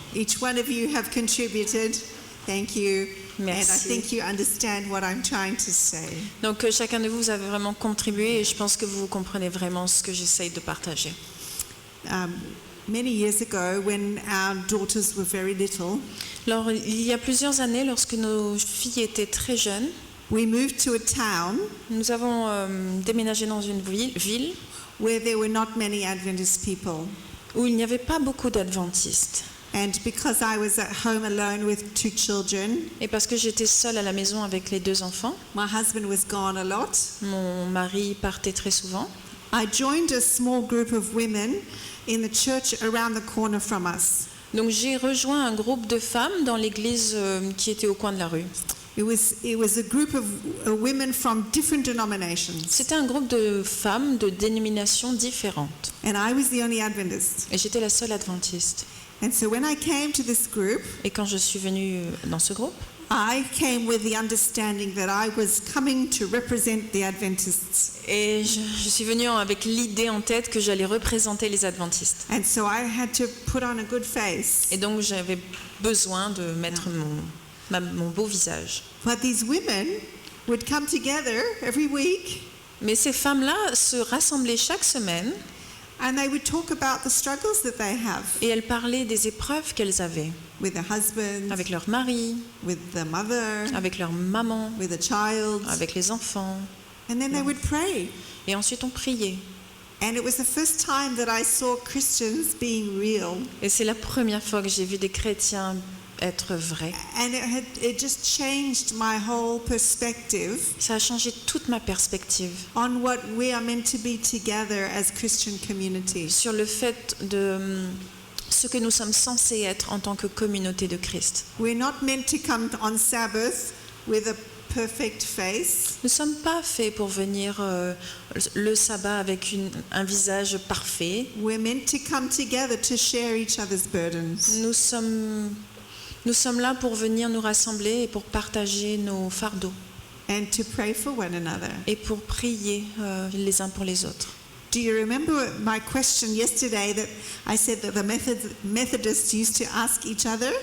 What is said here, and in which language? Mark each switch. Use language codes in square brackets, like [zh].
[en] Each one of you have contributed. Thank you. And I [fr] Merci. [en] think you understand what I'm trying to say. [fr] Donc chacun de vous avez vraiment contribué et je pense que vous comprenez vraiment ce que j'essaye de partager. [en] Many years ago, when our daughters were very little, [fr] Alors il y a plusieurs années, lorsque nos filles étaient très jeunes, [en] we moved to a town [fr] nous avons déménagé dans une ville [en] where there were not many Adventist people. [fr] où il n'y avait pas beaucoup d'adventistes. [en] And because I was at home alone with 2 children, [fr] Et parce que j'étais seule à la maison avec les 2 enfants, [en] my husband was gone a lot, [fr] mon mari partait très souvent. [en] I joined a small group of women in the church around the corner from us. [fr] Donc j'ai rejoint un groupe de femmes dans l'église qui était au coin de la rue. [en] It was a group of women from different denominations. [fr] C'était un groupe de femmes de dénominations différentes. [en] And I was the only Adventist. [fr] Et j'étais la seule adventiste. [en] And so when I came to this group, [fr] Et quand je suis venue dans ce groupe, [en] I came with the understanding that I was coming to represent the Adventists. [fr] et je suis venue avec l'idée en tête que j'allais représenter les adventistes. [en] And so I had to put on a good face. [fr] Et donc j'avais besoin de mettre mon beau visage. [en] But these women would come together every week [fr] Mais ces femmes-là se rassemblaient chaque semaine [en] and they would talk about the struggles that they have [fr] et elles parlaient des épreuves qu'elles avaient [en] with their husbands, [fr] avec leur mari, [en] with their mother, [fr] avec leur maman, [en] with a child. [fr] avec les enfants. [en] And then they would pray. [fr] Et ensuite on priait. [en] And it was the first time that I saw Christians being real. [fr] Et c'est la première fois que j'ai vu des chrétiens être vrais. [en] And it just changed my whole perspective [fr] Ça a changé toute ma perspective [en] on what we are meant to be together as Christian communities. [fr] sur le fait de ce que nous sommes censés être en tant que communauté de Christ. [en] We're not meant to come on Sabbath with a perfect face. [fr] Nous ne sommes pas faits pour venir le sabbat avec un visage parfait. [en] We're meant to come together to share each other's burdens. [fr] Nous sommes là pour venir nous rassembler et pour partager nos fardeaux [en] And to pray for one another. [fr] et pour prier les uns pour les autres. [en] Do you remember my question yesterday that I said that the Methodists used to ask each other?